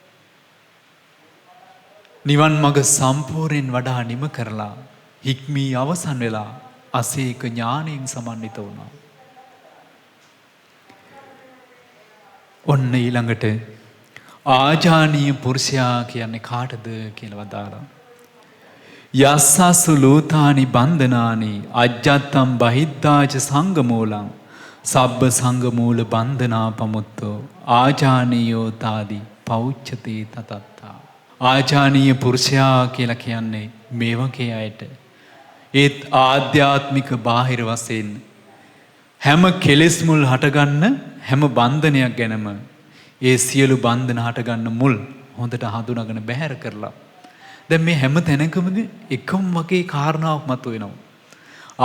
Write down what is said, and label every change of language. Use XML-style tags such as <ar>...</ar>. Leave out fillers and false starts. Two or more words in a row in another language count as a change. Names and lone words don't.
<si>නිවන් මඟ සම්පූර්ණයෙන් වඩා නිම කරලා හික්මී අවසන් වෙලා අසේක ඥාණයෙන් සමන්විත වුණා. ඔන්න ඊළඟට ආජානීය පුරුෂයා කියන්නේ කාටද කියලා වදාළා.</si> <pi>යස්සසු ලෝතානි බන්ධනානි අජ්ජත්තම් බහිද්ධාච සංගමූලං සබ්බ සංගමූල බන්ධනා පමුත්තෝ ආජානීයෝ තාදි පෞච්ඡතේ තතත්තා.</pi> <si>ආජානීය පුරුෂයා කියලා කියන්නේ මේ වගේ අයට. ඒත් ආධ්‍යාත්මික බාහිර වශයෙන් හැම කෙලෙස් මුල් හටගන්න හැම බන්ධනයක් ගැනම ඒ සියලු බන්ධන හටගන්න මුල් හොඳට හඳුනාගෙන බැහැර කරලා දැන් මේ හැම තැනකමදී එකම වගේ කාරණාවක් මතුවෙනවා.</si>